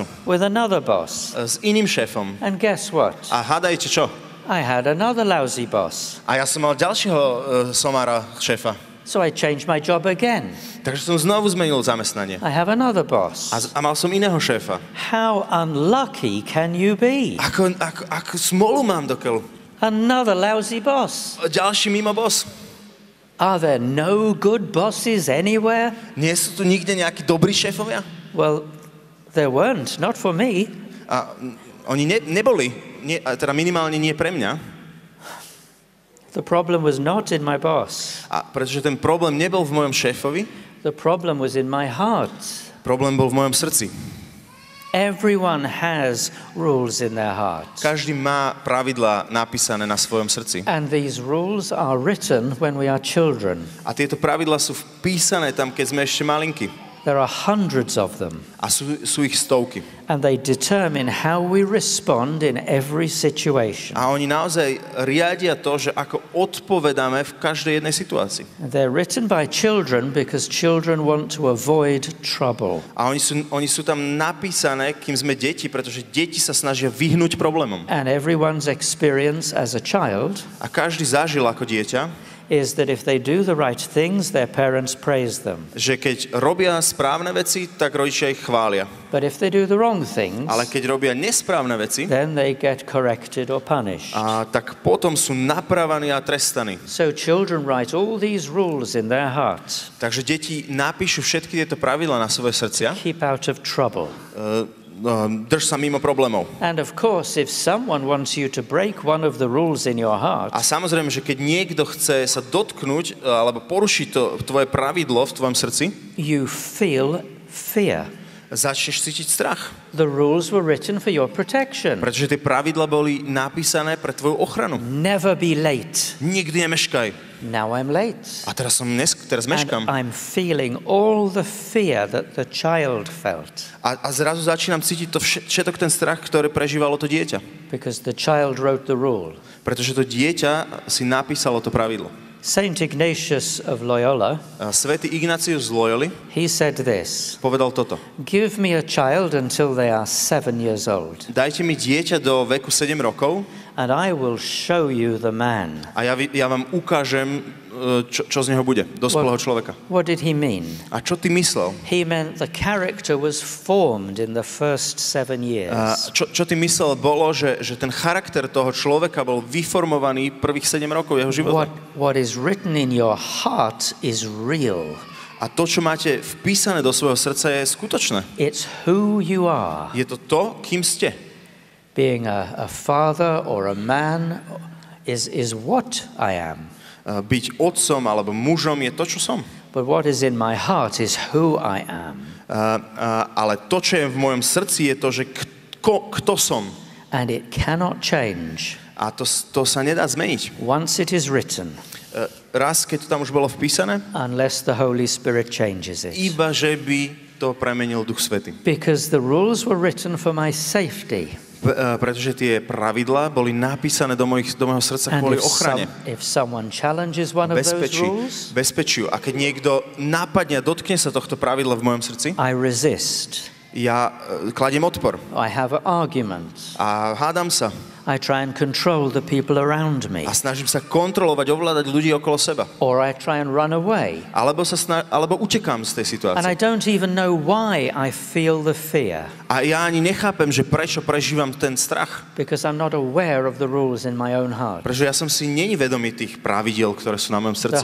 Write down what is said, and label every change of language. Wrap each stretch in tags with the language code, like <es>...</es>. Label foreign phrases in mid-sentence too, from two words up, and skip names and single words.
<en>With another boss.</en> <sk>S iným šéfom.</sk> <en>And guess what?</en> <sk>A hádajte čo?</sk> <en>I had another lousy boss.</en> <sk>A ja som mal ďalšieho somára šéfa.</sk> <en>So I changed my job again.</en> <sk>Takže som znovu zmenil zamestnanie.</sk> <en>I have another boss.</en> <sk>A mal som iného šéfa.</sk> <en>How unlucky can you be?</en> <sk>Ako smolu mám dokeľu.</sk> <en>Another lousy boss.</en> <sk>Ďalší mimo boss.</sk> <en>Are there no good bosses anywhere?</en> <sk>Nie sú tu nikde nejakí dobrí šéfovia?</sk> <en>Well, there weren't, not for me.</en> <sk>A oni neboli, teda minimálne nie pre mňa.</sk> <en>The problem was not in my boss.</en> <sk>A pretože ten problém nebol v mojom šéfovi,</sk> <en>the problem was in my heart.</en> <sk>Problém bol v mojom srdci.</sk> <en>Everyone has rules in their heart.</en> <sk>Každý má pravidlá napísané na svojom srdci.</sk> <en>And these rules are written when we are children.</en> <sk>A tieto pravidlá sú vpísané tam, keď sme ešte malinkí.</sk> <en>There are hundreds of them.</en> <sk>A sú ich stovky.</sk> <en>And they determine how we respond in every situation.</en> <sk>A oni naozaj riadia to, že ako odpovedáme v každej jednej situácii.</sk> <en>They're written by children because children want to avoid trouble.</en> <sk>A oni sú tam napísané, kým sme deti, pretože deti sa snažia vyhnúť problémom.</sk> <en>And everyone's experience as a child</en> <sk>A každý zažil ako dieťa,</sk> <en>is that if they do the right things, their parents praise them.</en> <sk>že keď robia správne veci, tak rodičia ich chvália.</sk> <en>But if they do the wrong things,</en> <sk>Ale keď robia nesprávne veci,</sk> <en>then they get corrected or punished.</en> <sk>tak potom sú napravení a trestaní.</sk> <en>So children write all these rules in their hearts.</en> <sk>Takže deti napíšu všetky tieto pravidlá na svoje srdcia.</sk> <en>Keep out of trouble.</en> <sk>Drž sa mimo problémov.</sk> <en>And of course, if someone wants you to break one of the rules in your heart,</en> <sk>A samozrejme, že keď niekto chce sa dotknúť alebo porušiť to tvoje pravidlo v tvojom srdci,</sk> <en>you feel fear.</en> <sk>začneš cítiť strach.</sk> <en>The rules were written for your protection.</en> <sk>Pretože tie pravidla boli napísané pre tvoju ochranu.</sk> <en>Never be late.</en> <sk>Nikdy nemeškaj.</sk> <en>Now I'm late.</en> <sk>A teraz meškam.</sk> <en>And I'm feeling all the fear that the child felt.</en> <sk>A zrazu začínam cítiť to všetok ten strach, ktorý prežívalo to dieťa.</sk> <en>Because the child wrote the rule.</en> <sk>Pretože to dieťa si napísalo to pravidlo.</sk> <en>Saint Ignatius of Loyola,</en> <sk>Svätý Ignácius z Loyoli</sk> <en>he said this:</en> <sk>povedal toto.</sk> <en>give me a child until they are 7 years old,</en> <sk>Dajte mi dieťa do veku 7 rokov</sk> <en>and I will show you the man.</en> <sk>a ja vám ukážem, čo z neho bude, dospelého človeka.</sk> <en>What did he mean?</en> <sk>A čo ty myslel?</sk> <en>He meant the character was formed in the first 7 years.</en> <sk>Čo ty myslel bolo, že ten charakter toho človeka bol vyformovaný prvých 7 rokov jeho života.</sk> <en>What is written in your heart is real.</en> <sk>A to, čo máte vpísané do svojho srdca, je skutočné.</sk> <en>It's who you are.</en> <sk>Je to to, kým ste.</sk> <en>Being a father or a man is what I am.</en> <sk>Byť otcom alebo mužom je to, čo som.</sk> <en>But what is in my heart is who I am.</en> <sk>Ale to, čo je v mojom srdci, je to, že kto som.</sk> <en>And it cannot change.</en> <sk>A to sa nedá zmeniť.</sk> <en>Once it is written.</en> <sk>Raz, keď to tam už bolo vpísané,</sk> <en>unless the Holy Spirit changes it.</en> <sk>Iba, že by to premenil Duch Svätý.</sk> <en>Because the rules were written for my safety.</en> <sk>Pretože tie pravidlá boli napísané do mojho srdca kvôli ochrane.</sk> <en>If someone challenges one of those rules,</en> <sk>bezpečiu. A keď niekto nápadne a dotkne sa tohto pravidla v mojom srdci,</sk> <en>I resist.</en> <sk>Ja kladiem odpor.</sk> <en>I have arguments.</en> <sk>A hádam sa.</sk> <en>I try and control the people around me.</en> <sk>A snažím sa kontrolovať, ovládať ľudí okolo seba.</sk> <en>Or I try and run away.</en> <sk>Alebo utekám z tej situácie.</sk> <en>And I don't even know why I feel the fear.</en> <sk>A ja ani nechápem, že prečo prežívam ten strach.</sk> <en>Because I'm not aware of the rules in my own heart.</en> <sk>Pretože ja som si není vedomý tých pravidiel, ktoré sú na mojom srdci.</sk>